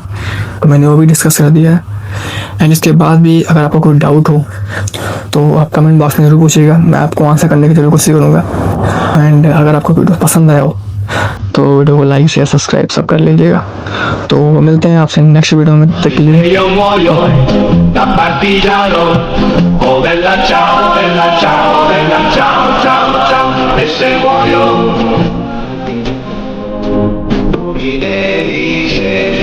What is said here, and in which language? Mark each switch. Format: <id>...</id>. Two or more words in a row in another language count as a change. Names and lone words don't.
<hi>तो मैंने वो भी डिस्कस कर दिया है। एंड इसके बाद भी अगर आपको कोई डाउट हो तो आप कमेंट बॉक्स में ज़रूर पूछिएगा, मैं आपको आंसर करने की जरूर कोशिश करूँगा। एंड अगर आपको वीडियो पसंद आया हो तो वीडियो को लाइक शेयर सब्सक्राइब सब कर लीजिएगा। तो मिलते हैं आपसे नेक्स्ट वीडियो में, तब तक के लिए</hi> <it>Io muoio da partigiano, oh bella ciao, bella ciao, bella ciao, ciao, ciao, e se muoio tu mi devi</it>